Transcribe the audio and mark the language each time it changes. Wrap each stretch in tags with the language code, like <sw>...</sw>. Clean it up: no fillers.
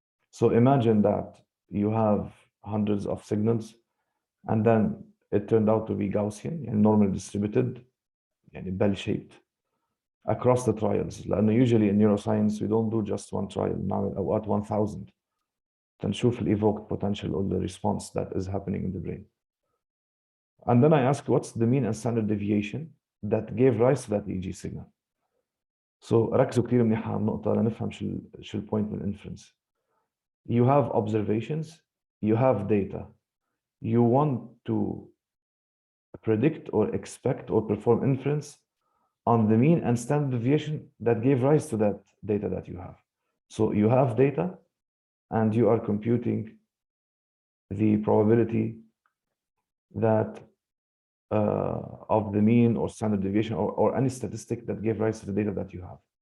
<en>So imagine that you have hundreds of signals, and then it turned out to be Gaussian and normally distributed, يعني bell-shaped, across the trials.</en> <ar>لأنه</ar> <en>usually in neuroscience we don't do just one trial,</en> <ar>نعمل أوقات 1000 تنشوف ال</ar> <en>evoked potential or the response that is happening in the brain. And then I ask, what's the mean and standard deviation that gave rise to that EEG signal?</en> <ar>So ركزوا كتير منيح على النقطة لنفهم شو البوينت من inference.</ar> <en>You have observations, you have data. You want to predict or expect or perform inference on the mean and standard deviation that gave rise to that data that you have. So you have data and you are computing the probability that of the mean or standard deviation or any statistic that gave rise to the data that you have.</en>